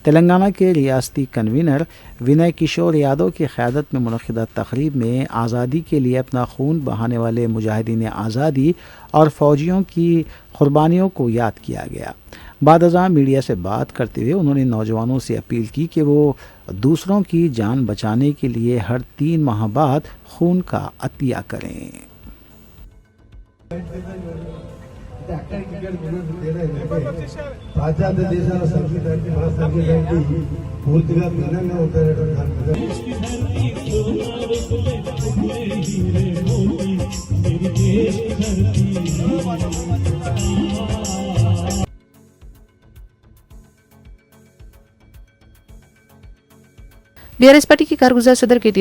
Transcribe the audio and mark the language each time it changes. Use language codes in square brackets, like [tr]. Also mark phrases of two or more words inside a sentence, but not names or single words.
[ur] تلنگانہ کے ریاستی کنوینر ونے کشور یادو کی قیادت میں منعقدہ تقریب میں آزادی کے لیے اپنا خون بہانے والے مجاہدین آزادی اور فوجیوں کی قربانیوں کو یاد کیا گیا۔ بعد ازاں میڈیا سے بات کرتے ہوئے انہوں نے نوجوانوں سے اپیل کی کہ وہ دوسروں کی جان بچانے کے لیے ہر 3 ماہ بعد خون کا عطیہ کریں۔ [te] పాశ్చాత్య దేశాల సంగీతానికి మన సంగీతానికి పూర్తిగా భిన్నంగా ఉంటాయనేటువంటి [ur] बीआरएस पार्टी के कारगुजार सदर के.टी.